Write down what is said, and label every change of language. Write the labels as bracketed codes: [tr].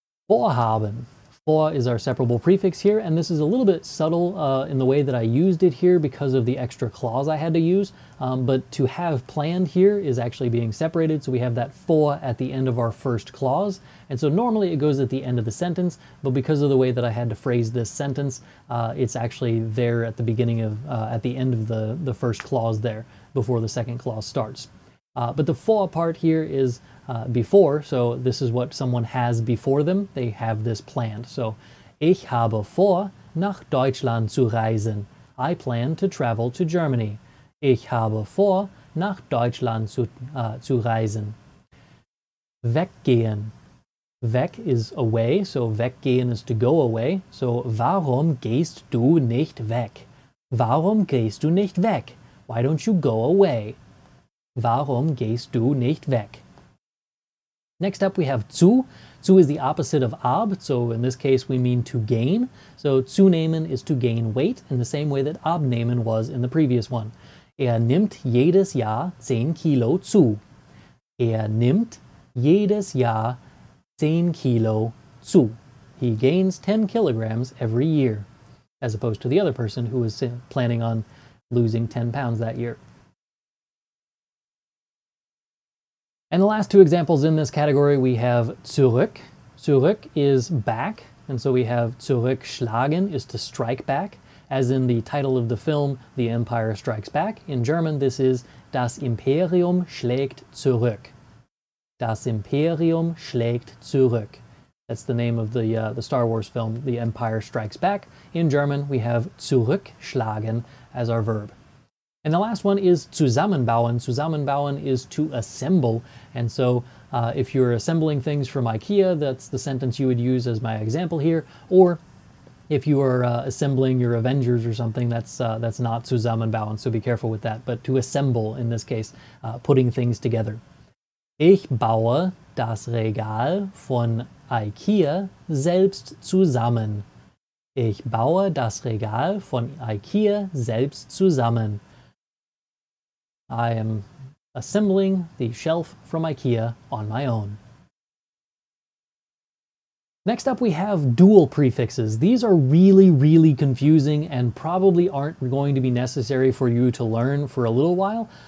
[en] Vorhaben. For is our separable prefix here, and this is a little bit subtle in the way that I used it here because of the extra clause I had to use, but to have planned here is actually being separated, so we have that for at the end of our first clause, and so normally it goes at the end of the sentence, but because of the way that I had to phrase this sentence, it's actually there at the beginning of, at the end of the first clause there, before the second clause starts. But the vor part here is before, so this is what someone has before them. They have this planned. [de] So, ich habe vor, nach Deutschland zu reisen. [en] I plan to travel to Germany. [de] Ich habe vor, nach Deutschland zu reisen. Weggehen. [en] Weg is away, so weggehen is to go away. [de] So, warum gehst du nicht weg? Warum gehst du nicht weg? [en] Why don't you go away? [de] Warum gehst du nicht weg? [en] Next up we have zu. Zu is the opposite of ab, so in this case we mean to gain. So zunehmen is to gain weight in the same way that abnehmen was in the previous one. [de] Er nimmt jedes Jahr 10 Kilo zu. Er nimmt jedes Jahr 10 Kilo zu. [en] He gains 10 kilograms every year, as opposed to the other person who was planning on losing 10 pounds that year. And the last two examples in this category, we have zurück. Zurück is back, and so we have zurückschlagen is to strike back, as in the title of the film, The Empire Strikes Back. In German, this is [de] Das Imperium schlägt zurück. Das Imperium schlägt zurück. [en] That's the name of the Star Wars film, The Empire Strikes Back. In German, we have zurückschlagen as our verb. And the last one is zusammenbauen. Zusammenbauen is to assemble. And so if you're assembling things from IKEA, that's the sentence you would use as my example here. Or if you are assembling your Avengers or something, that's not zusammenbauen, so be careful with that. But to assemble, in this case, putting things together. [de] Ich baue das Regal von IKEA selbst zusammen. Ich baue das Regal von IKEA selbst zusammen. [en] I am assembling the shelf from IKEA on my own. Next up we have dual prefixes. These are really, really confusing and probably aren't going to be necessary for you to learn for a little while.